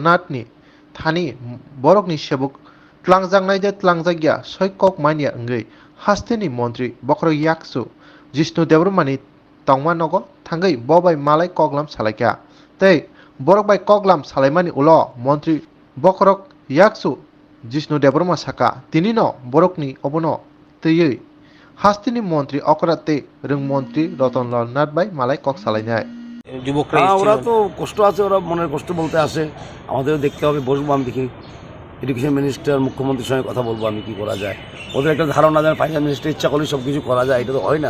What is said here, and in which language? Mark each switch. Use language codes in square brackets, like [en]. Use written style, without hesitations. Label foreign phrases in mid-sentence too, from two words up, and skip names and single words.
[trp] Nath ni thani borok ni shebuk tlangjangnai de tlangjagia soikok mania ngui hasteni Montri Bokro Yaksu Jishnu Devrumani tongmanogo thangai bobai malai koglam salaikya tei borok bai koglam salaimani ulo Montri Bokrok Yaksu Jishnu Devruma saka tinino borokni obono teyui হাস্তিনি মন্ত্রী অকরাতে রং মন্ত্রী রতনলাল নাথ ভাই মালাই কক সালাইনায় [bn] যুবকরা ওরা তো কষ্ট আছে, ওরা মনের কষ্ট বলতে আসে, আমাদেরও দেখতে হবে, বসবো আমি দেখি [en] education minister [bn] মুখ্যমন্ত্রীর সঙ্গে কথা বলবো আমি কী করা যায়। ওদের একটা ধারণা দেন [en] finance minister [bn] ইচ্ছা করলে সব কিছু করা যায়, এটা তো হয় না।